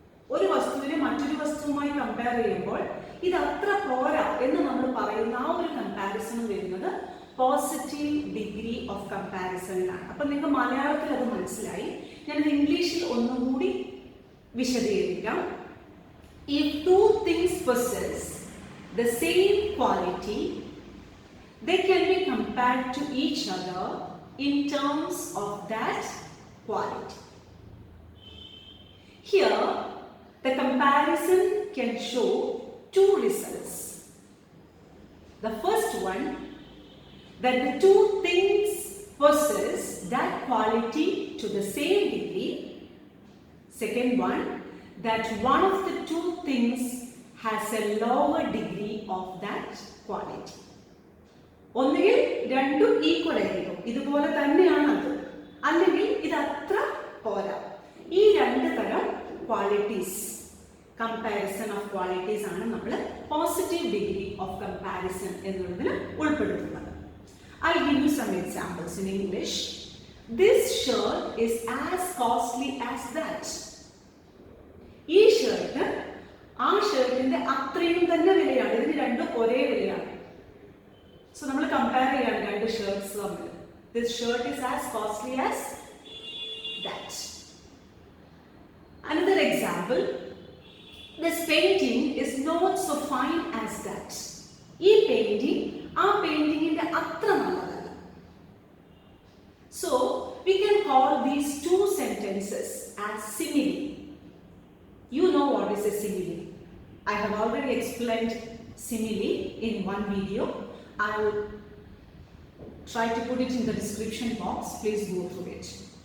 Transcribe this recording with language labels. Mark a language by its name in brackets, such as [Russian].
[Malayalam] ഒരു വസ്തുവിനെ മറ്റൊരു വസ്തുവുമായി കമ്പയർ ചെയ്യുമ്പോൾ ഇത് അത്ര പോരാ എന്ന് നമ്മൾ പറയുന്ന ആ ഒരു കമ്പാരിസൺ വരുന്നത് പോസിറ്റീവ് ഡിഗ്രി ഓഫ് കമ്പാരിസണിലാണ്. അപ്പം നിങ്ങൾക്ക് മലയാളത്തിൽ അത് മനസ്സിലായി. ഞാനത് ഇംഗ്ലീഷിൽ ഒന്നുകൂടി വിശദീകരിക്കാം. [English] If two things possess the same quality, they can be compared to each other in terms of that quality. Here, the comparison can show two results. The first one, that the two things possess that quality to the same degree. Second one, that one of the two things has a lower degree of that quality. [Malayalam] ഒന്നുകിൽ രണ്ടും equal ആയിരിക്കും, ഇതുപോലെ തന്നെയാണ് അത്, അല്ലെങ്കിൽ ഇത് അത്ര പോരാ. ഈ രണ്ട് തരം ക്വാളിറ്റീസ്, കമ്പാരിസൺ ഓഫ് ക്വാളിറ്റീസ് ആണ് നമ്മൾ പോസിറ്റീവ് ഡിഗ്രി ഓഫ് കമ്പാരിസൺ എന്നുള്ളതിൽ ഉൾപ്പെടുത്തുന്നത്. [English] I'll give you some examples in English. This shirt is as costly as that. [Malayalam] ഈ ഷർട്ട് ആ ഷർട്ടിന്റെ അത്രയും തന്നെ വിലയാണ്. ഇതിന് രണ്ടും ഒരേ വിലയാണ്. സോ നമ്മൾ കമ്പയർ ചെയ്യാണ് രണ്ട് ഷർട്ട്സ് തമ്മിൽ. [English] This shirt is as costly as that. Another example, this painting is not so fine as that. [Malayalam] ഈ പെയിന്റിംഗ് ആ പെയിന്റിങ്ങിന്റെ അത്ര നല്ലതല്ല. [English] So we can call these two sentences as simile. You know what is a simile. I have already explained simile in one video. I will try to put it in the description box. Please go through it.